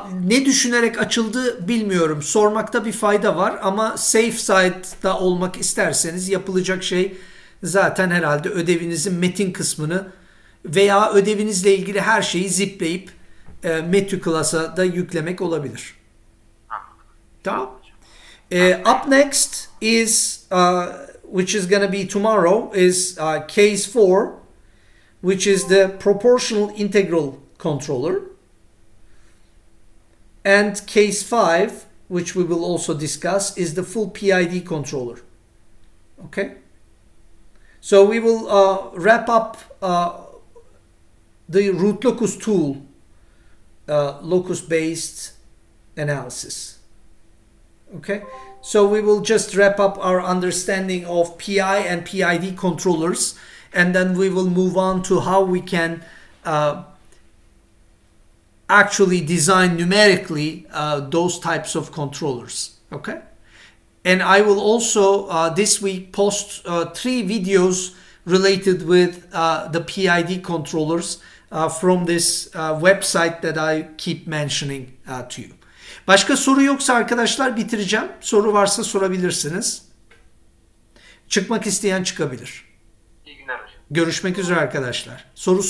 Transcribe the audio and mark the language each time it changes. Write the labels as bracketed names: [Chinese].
[Turkish] Ne düşünerek açıldı bilmiyorum. Sormakta bir fayda var ama [English] safe side'da [Turkish] olmak isterseniz yapılacak şey zaten herhalde ödevinizin metin kısmını veya ödevinizle ilgili her şeyi zipleyip MetuClass'a da yüklemek olabilir. Anladım. Tamam. [English] Up next is which is going to be tomorrow is case 4, which is the proportional integral controller. And case 5, which we will also discuss, is the full PID controller. Okay? So we will wrap up the root locus tool, locus-based analysis. Okay? So we will just wrap up our understanding of PI and PID controllers, and then we will move on to how we can actually design numerically those types of controllers. Okay, and I will also this week post 3 videos related with the PID controllers from this website that I keep mentioning to you. [Turkish] Başka soru yoksa arkadaşlar bitireceğim. Soru varsa sorabilirsiniz. Çıkmak isteyen çıkabilir. İyi günler hocam. Görüşmek üzere arkadaşlar. Sorusu